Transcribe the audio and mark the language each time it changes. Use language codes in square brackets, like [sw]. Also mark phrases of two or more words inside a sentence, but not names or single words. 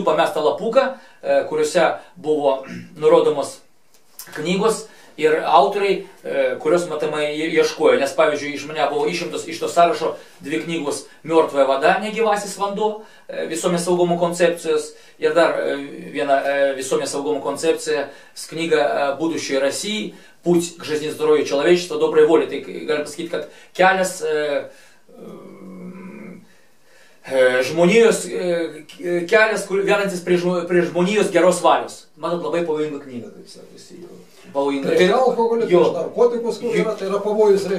[lt] pamestą lapuką, kuriuose buvo nurodomos knygos ir autoriai, kurios matomai ieškojo, nes pavyzdžiui, iš mane buvo išimtos iš to sąrašo 2 knygos Mертвая вода, negyvasis vanduo, visuomenės saugumo koncepcijos ir dar viena visuоменės saugumo koncepcija, knyga Будущее России, Путь к жизни здоровью человечества, доброй воли. Tai galim pasakyti, kad kelias žmonijos, kelias, vedantis prie žmonijos geros valios. Matot, labai pavojinga knyga, kaip sakysi. Pavojinga. Prieš alkoholį, prieš narkotikus, kur yra, tai yra pavojus, reiškia.